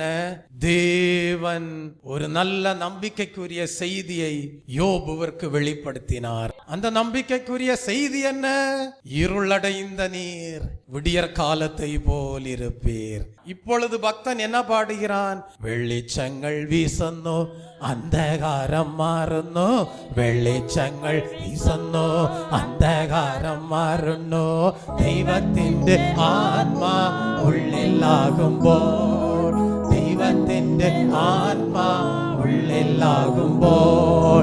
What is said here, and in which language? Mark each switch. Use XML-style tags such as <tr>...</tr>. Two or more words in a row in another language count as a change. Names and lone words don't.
<ta>தேவன் ஒரு நல்ல நம்பிக்கைக்குரிய செய்தியை யோபுவிற்கு வெளிப்படுத்தினார். அந்த நம்பிக்கைக்குரிய செய்தி என்ன? இருளடைந்த நீர் விடியற் காலத்தை போல் இருப்பீர். இப்பொழுது பக்தன் என்ன பாடுகிறான்?</ta> <ml>വെളിച്ചങ്ങൾ വീശുന്നു, അന്ധകാരം മാറുന്നു, വെളിച്ചങ്ങൾ വീശുന്നു, അന്ധകാരം മാറുന്നു, ദൈവത്തിന്റെ ആത്മാ ഉള്ളിലാകുമ്പോൾ, ദൈവത്തിന്റെ ആത്മാ ഉള്ളിലാകുമ്പോൾ,</ml>